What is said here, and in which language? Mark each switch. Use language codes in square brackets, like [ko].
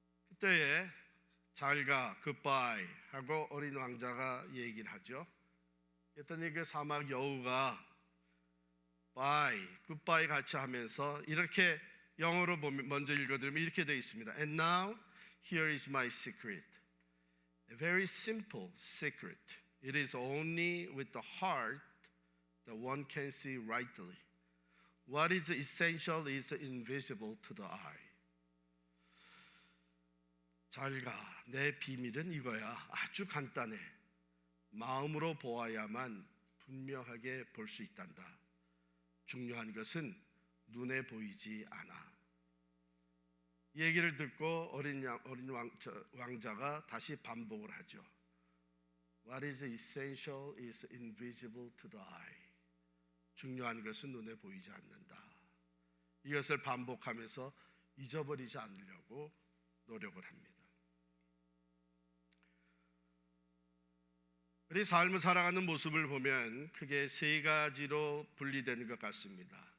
[ko] 그때에 잘가, 굿바이 하고 어린 왕자가 얘기를 하죠. 그랬더니 그 사막 여우가 바이, 굿바이 같이 하면서 이렇게 영어로 먼저 읽어드리면 이렇게 되어 있습니다. [en] And now here is my secret. A very simple secret. It is only with the heart that one can see rightly. What is essential is invisible to the eye. [ko] 잘 가. 내 비밀은 이거야. 아주 간단해. 마음으로 보아야만 분명하게 볼 수 있단다. 중요한 것은 눈에 보이지 않아. 이 얘기를 듣고 어린 왕자가 다시 반복을 하죠. [en] What is essential is invisible to the eye. [ko] 중요한 것은 눈에 보이지 않는다. 이것을 반복하면서 잊어버리지 않으려고 노력을 합니다. 우리 삶을 살아가는 모습을 보면 크게 세 가지로 분리되는 것 같습니다.